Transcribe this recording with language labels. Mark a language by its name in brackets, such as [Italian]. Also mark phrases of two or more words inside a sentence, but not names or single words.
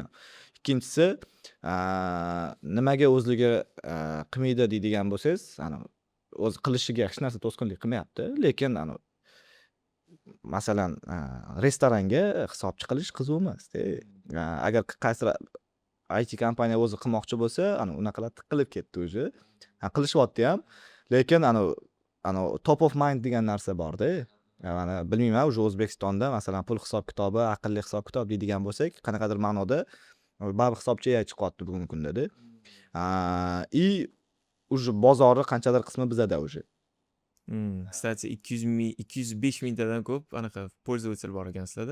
[Uzbek] Ikkinchisi, nimaga o'zligi qilmaydi deydigan bo'lsangiz, o'z qilishiga hech narsa to'sqinlik qilmayapti, lekin masalan, restoranga hisobchi qilish qiziq emas-da. Agar qaysidir IT kompaniya o'zi qilmoqchi bo'lsa, unaqalar tiqilib ketdi o'zi. Qilishyapti ham, lekin [English] top of mind [Uzbek] degan narsa bor-da. Bilmayman, o'sha O'zbekistonda masalan pul hisob-kitobi, aqlli hisob-kitob deydigan bo'lsak, qanaqadir ma'noda baribir hisobchi AI chiqyapti bugungi kunda-da. Уже bozori qanchadir qismi bizada уже. Kстати, 205 mingtadan ko'p anaqa pользователь bor ekan sizlarda.